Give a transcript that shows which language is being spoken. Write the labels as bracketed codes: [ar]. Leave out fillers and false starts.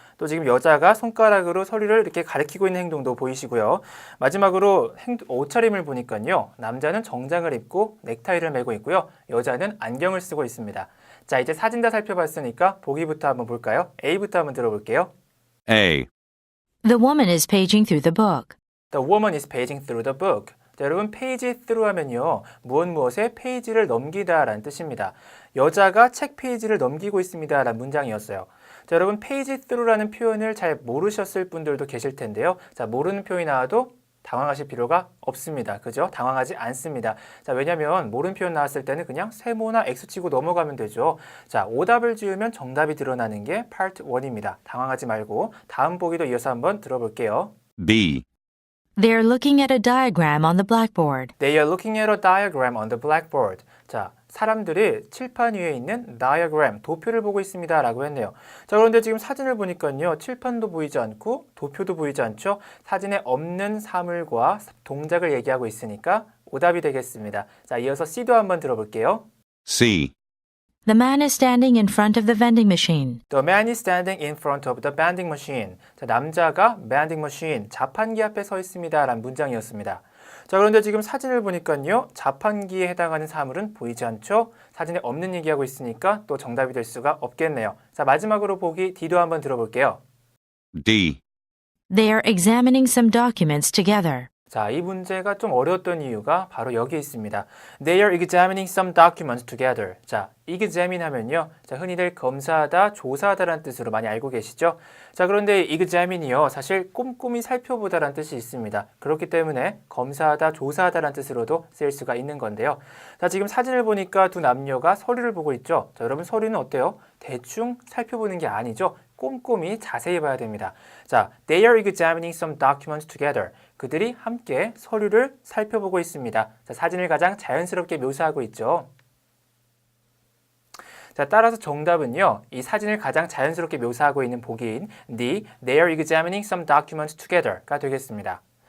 [ko] 또 지금 여자가 손가락으로 서류를 이렇게 가리키고 있는 행동도 보이시고요. 마지막으로 옷차림을 보니까요. 남자는 정장을 입고 넥타이를 메고 있고요. 여자는 안경을 쓰고 있습니다. 자, 이제 사진 다 살펴봤으니까 보기부터 한번 볼까요? A부터 한번 들어볼게요. [en] A. The woman is paging through the book. The woman is paging through the book. [ko] 자, 여러분 page through 하면요. 무엇에 페이지를 넘기다 라는 뜻입니다. 여자가 책 페이지를 넘기고 있습니다 라는 문장이었어요. 자, 여러분 page through라는 표현을 잘 모르셨을 분들도 계실 텐데요. 자, 모르는 표현이 나와도 당황하실 필요가 없습니다. 그죠? 당황하지 않습니다. 자, 왜냐면 모르는 표현 나왔을 때는 그냥 세모나 X 치고 넘어가면 되죠. 자, 오답을 지으면 정답이 드러나는 게 파트 1입니다. 당황하지 말고 다음 보기도 이어서 한번 들어볼게요. [en] B. They are looking at a diagram on the blackboard. They are looking at a diagram on the blackboard. [ko] 자, 사람들이 칠판 위에 있는 diagram, 도표를 보고 있습니다 라고 했네요. 자, 그런데 지금 사진을 보니까요. 칠판도 보이지 않고 도표도 보이지 않죠. 사진에 없는 사물과 동작을 얘기하고 있으니까 오답이 되겠습니다. 자, 이어서 C도 한번 들어볼게요. [en] C. The man is standing in front of the vending machine. The man is standing in front of the vending machine. [ko] 자, 남자가 vending machine, 자판기 앞에 서 있습니다 라는 문장이었습니다. 자, 그런데 지금 사진을 보니까요. 자판기에 해당하는 사물은 보이지 않죠? 사진에 없는 얘기하고 있으니까 또 정답이 될 수가 없겠네요. 자, 마지막으로 보기 D도 한번 들어볼게요. [en] D. They are examining some documents together. [ko] 자, 이 문제가 좀 어려웠던 이유가 바로 여기에 있습니다. [en] They are examining some documents together. [ko] 자, examine 하면요. 자, 흔히들 검사하다, 조사하다라는 뜻으로 많이 알고 계시죠? 자, 그런데 examine이요. 사실 꼼꼼히 살펴보다라는 뜻이 있습니다. 그렇기 때문에 검사하다, 조사하다라는 뜻으로도 쓰일 수가 있는 건데요. 자, 지금 사진을 보니까 두 남녀가 서류를 보고 있죠? 자, 여러분 서류는 어때요? 대충 살펴보는 게 아니죠? 꼼꼼히 자세히 봐야 됩니다. [en] 자, they are examining some documents together. [ko] 그들이 함께 서류를 살펴보고 있습니다. 자, 사진을 가장 자연스럽게 묘사하고 있죠. 자, 따라서 정답은요. 이 사진을 가장 자연스럽게 묘사하고 있는 보기인 D, [en] they are examining some documents together [ko] 가 되겠습니다.